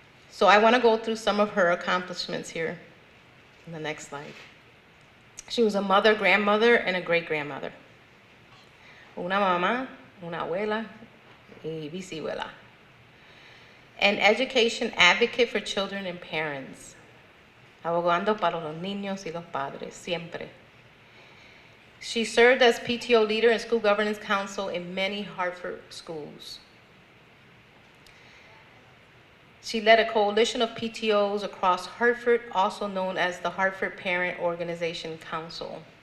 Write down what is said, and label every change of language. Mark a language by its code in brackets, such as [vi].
[en] So I want to go through some of her accomplishments here in the next slide. She was a mother, grandmother, and a great-grandmother. [es] Una mamá, una abuela, y bisabuela. [en] An education advocate for children and parents. [es] Abogando para los niños y los padres, siempre. [en] She served as PTO leader and school governance council in many Hartford schools. She led a coalition of PTOs across Hartford, also known as the Hartford Parent Organization Council.